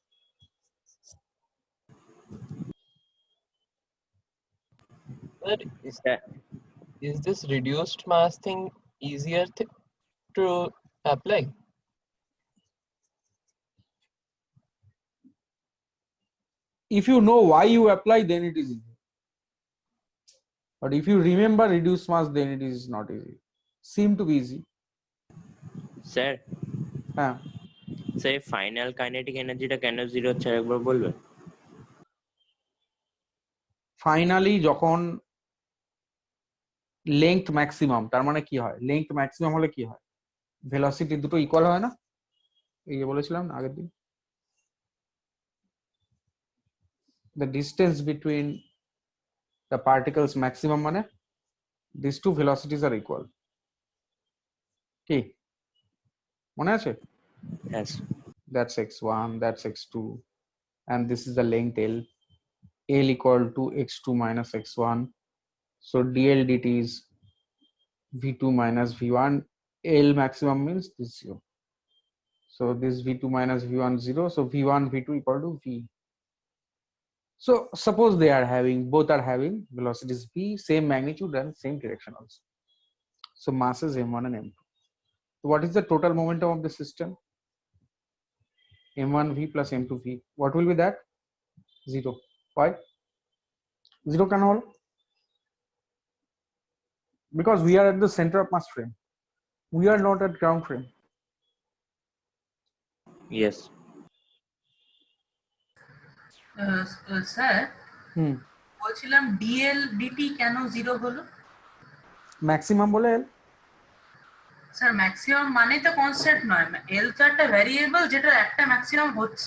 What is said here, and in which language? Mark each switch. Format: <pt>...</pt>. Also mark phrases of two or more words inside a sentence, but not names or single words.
<en>But is this reduced mass thing easier to apply? if you know why you apply, then it is easy. But if you remember reduced mass, then it is not easy. Seem to be easy.</en> <bn>স্যার হ্যাঁ, স্যার</bn> <en>final kinetic energy-ta</en> <bn>কেন 0 হচ্ছে একবার বলবেন? ফাইনালি যখন</bn> <en>length maximum,</en> <bn>তার মানে কি হয়,</bn> <en>length maximum</en> <bn>হলে কি হয়, ভেলোসিটি দুটো ইকুয়াল হয় না? এই যে বলেছিলাম না আগের দিন,</bn> <en>the distance between the particles maximum মানে these two velocities are equal.</en> <bn>কি মনে আছে?</bn> <en>Yes. That's x1, that's x2, and this is the length L. L equal to x2 minus x1. So dl dt is v2 minus v1. L maximum means this 0. So this v2 minus v1 0. So v1 v2 equal to v. So suppose both are having velocities v, same magnitude and same direction also. So masses m1 and m2. So what is the total momentum of the system? m1v plus m2v. What will be that? 0. Why? 0 can hold? Because we are at the center of mass frame. We are not at ground frame. Yes.</en> <bn>স্যার বলছিলাম</bn> <en>dl dt</en> <bn>কেন 0 হলো? ম্যাক্সিমাম বলে এল। স্যার ম্যাক্সিমাম মানে তো কনস্ট্যান্ট নয়, এল তো একটা ভ্যারিয়েবল যেটা একটা ম্যাক্সিমাম হচ্ছে।</bn>